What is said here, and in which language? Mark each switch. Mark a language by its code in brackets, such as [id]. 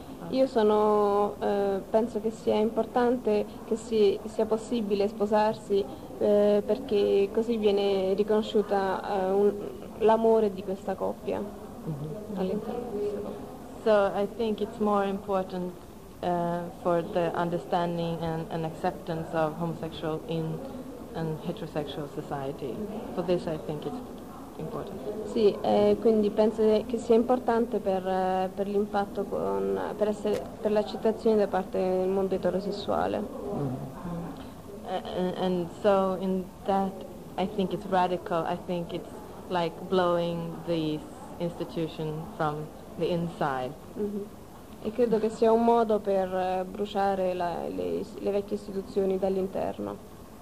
[it] Io sono penso che sia importante che sia possibile sposarsi, perché così viene riconosciuta l'amore di questa coppia all'interno. [en] So I think it's more important for the understanding and acceptance of homosexual in an heterosexual society. For this I think it's important. [it] Sì, quindi penso che sia importante per l'impatto per l'accettazione da parte del mondo eterosessuale. [en] And so in that, I think it's radical. I think it's like blowing this institution from the inside. [it] E credo che sia un modo per bruciare le vecchie istituzioni dall'interno.